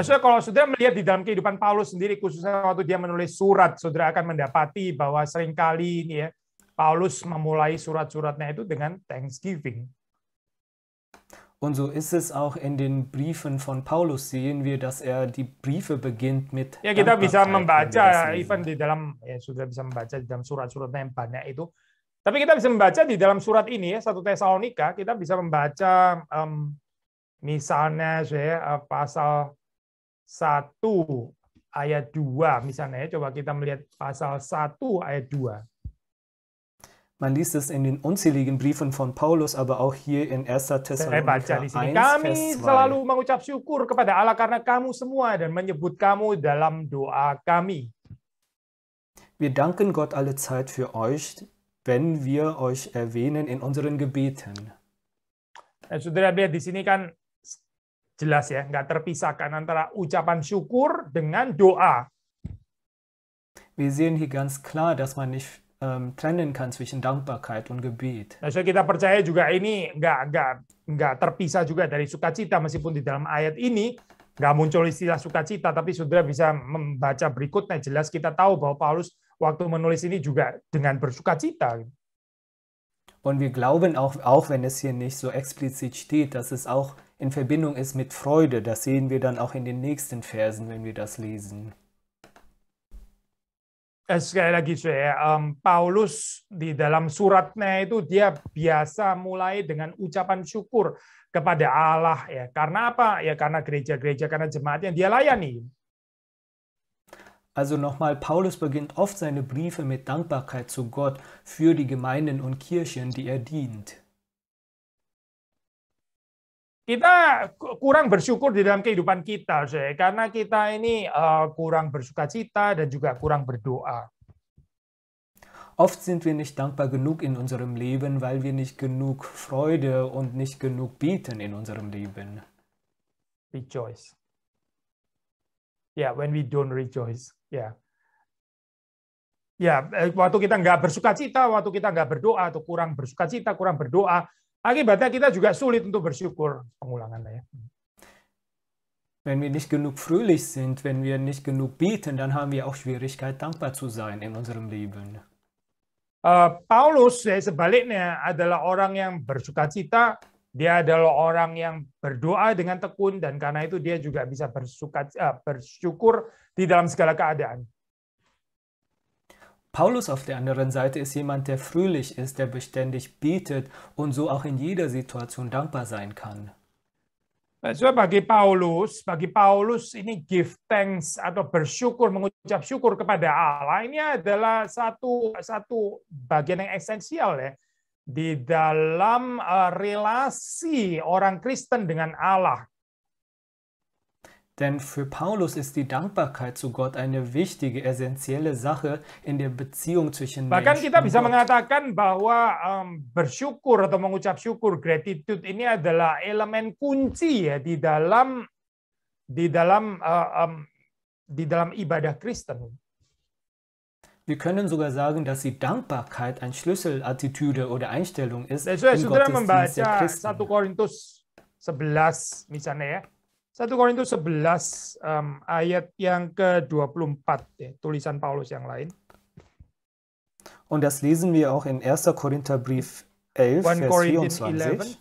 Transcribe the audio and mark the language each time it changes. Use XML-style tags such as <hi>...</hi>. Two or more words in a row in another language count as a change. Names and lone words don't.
<id>Nah, saudara, kalau saudara melihat di dalam kehidupan Paulus sendiri, khususnya waktu dia menulis surat, saudara akan mendapati bahwa seringkali ini ya, Paulus memulai surat-suratnya itu dengan thanksgiving.</id> <de>Und so ist es auch in den Briefen von Paulus, sehen wir, dass die Briefe beginnt mit</de> <id>Ya, kita bisa</id> <de>Dankbarkeit, wenn wir</de> <id>membaca</id> <de>das lesen.</de> <id>even di dalam ya sudah bisa membaca di dalam surat-suratnya yang banyak itu. Tapi kita bisa membaca di dalam surat ini ya 1 Tesalonika, kita bisa membaca misalnya saya pasal 1 ayat 2 misalnya ya. Coba kita melihat pasal 1 ayat 2.</id> <de>Man liest es in den unzähligen Briefen von Paulus, aber auch hier in 1.</de> <id>Saya baca Thessalonika di sini. 1, Kami</id> <de>Vers 2.</de> <id>selalu mengucap syukur kepada Allah karena kamu semua dan menyebut kamu dalam doa kami.</id> <de>Wir danken Gott alle Zeit für euch, wenn wir euch erwähnen in unseren Gebeten.</de> <id>Nah, saudara lihat di sini kan jelas ya, nggak terpisahkan antara ucapan syukur dengan doa.</id> <de>Wir sehen hier ganz klar, dass man nicht trennen kann zwischen Dankbarkeit und Gebet.</de> <id>Nah, so kita percaya juga ini nggak terpisah juga dari sukacita, meskipun di dalam ayat ini nggak muncul istilah sukacita, tapi saudara bisa membaca berikutnya, jelas kita tahu bahwa Paulus waktu menulis ini juga dengan bersukacita.</id> <de>Und wir glauben auch wenn es hier nicht so explizit steht, dass es auch in Verbindung ist mit Freude. Das sehen wir dann auch in den nächsten Versen, wenn wir das lesen.</de> <id>Sekali lagi saya, Paulus di dalam suratnya itu dia biasa mulai dengan ucapan syukur kepada Allah ya. Karena apa? Ya karena gereja-gereja, karena jemaat yang dia layani.</id> <de>Also nochmal, Paulus beginnt oft seine Briefe mit Dankbarkeit zu Gott für die Gemeinden und Kirchen, die er dient.</de> <id>Kita kurang bersyukur di dalam kehidupan kita, saya, karena kita ini kurang bersukacita dan juga kurang berdoa.</id> <de>Oft sind wir nicht dankbar genug in unserem Leben, weil wir nicht genug Freude und nicht genug beten in unserem Leben.</de> <en>Rejoice. Yeah, when we don't rejoice. Yeah.</en> <id>Ya, waktu kita nggak bersukacita, waktu kita nggak berdoa atau kurang bersukacita, kurang berdoa, akibatnya kita juga sulit untuk bersyukur. Pengulangannya ya.</id> <de>Wenn wir nicht genug fröhlich sind, wenn wir nicht genug beten, dann haben wir auch Schwierigkeit, dankbar zu sein in unserem Leben.</de> <id>Paulus sebaliknya adalah orang yang bersukacita, dia adalah orang yang berdoa dengan tekun, dan karena itu dia juga bisa bersyukur di dalam segala keadaan.</id> <de>Paulus auf der anderen Seite ist jemand, der fröhlich ist, der beständig betet und so auch in jeder Situation dankbar sein kann.</de> <id>So, bagi Paulus ini</id> <en>give thanks</en> <id>atau bersyukur, mengucap syukur kepada Allah, ini adalah satu bagian yang esensial ya di dalam relasi orang Kristen dengan Allah. Denn für Paulus ist die Dankbarkeit zu Gott eine wichtige, essentielle Sache in der Beziehung zwischen Bahkan</id> <de>Mensch</de> <id>kita</id> <de>und</de> <id>bisa</id> <de>Gott.</de> <id>mengatakan bahwa bersyukur atau mengucap syukur, gratitude ini adalah elemen kunci ya di dalam ibadah Kristen.</id> <de>Wir können sogar sagen, dass die Dankbarkeit ein Schlüsselattitüde oder Einstellung ist</de> <id>Saudara</id> <de>im</de> <id>saudara</id> <de>Gottesdienst der</de> <id>membaca 1</id> <de>Christen.</de> <id>Korintus 11 misalnya ya. 1 Korintus 11 ayat yang ke-24 ya, tulisan Paulus yang lain.</id> <de>Und das lesen wir auch in 1. Korintherbrief 11, 1 Vers Corinthians 11</de>